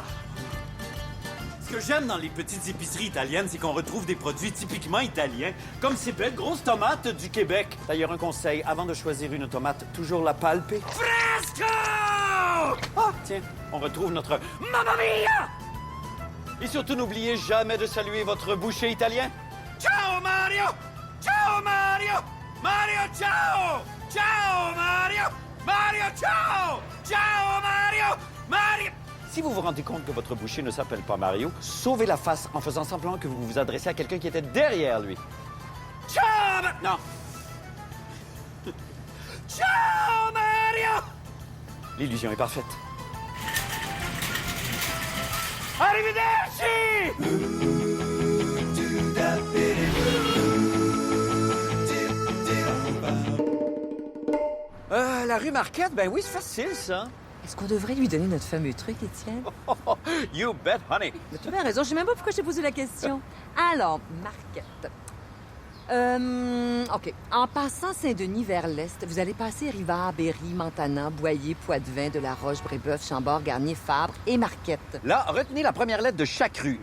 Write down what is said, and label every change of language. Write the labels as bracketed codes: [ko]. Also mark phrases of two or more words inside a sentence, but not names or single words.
[fr] Ce que j'aime dans les petites épiceries italiennes, c'est qu'on retrouve des produits typiquement italiens, comme ces belles grosses tomates du Québec. D'ailleurs, un conseil, avant de choisir une tomate, toujours la palper. Fresco! Ah, tiens, on retrouve notre Mamma Mia! Et surtout, n'oubliez jamais de saluer votre boucher italien. [it] Ciao, Mario! Ciao, Mario! Mario, ciao! Ciao, Mario! Mario, ciao! Ciao, Mario! Mario! [fr] Si vous vous rendez compte que votre boucher ne s'appelle pas Mario, sauvez la face en faisant semblant que vous vous adressez à quelqu'un qui était derrière lui. [it] Ciao! Non. Ciao, Mario! [fr] L'illusion est parfaite. [it] Arrivederci! [fr] La rue Marquette, ben oui, c'est facile, ça. Est-ce qu'on devrait lui donner notre fameux truc, Étienne? [en] You bet, honey. [fr] Mais tu as bien raison, je sais même pas pourquoi je t'ai posé la question. Alors, Marquette. OK. En passant Saint-Denis vers l'est, vous allez passer Rivard, Berry, Montana, Boyer, Poitevin, de la Roche, Brébeuf, Chambord, Garnier, Fabre et Marquette. Là, retenez la première lettre de chaque rue.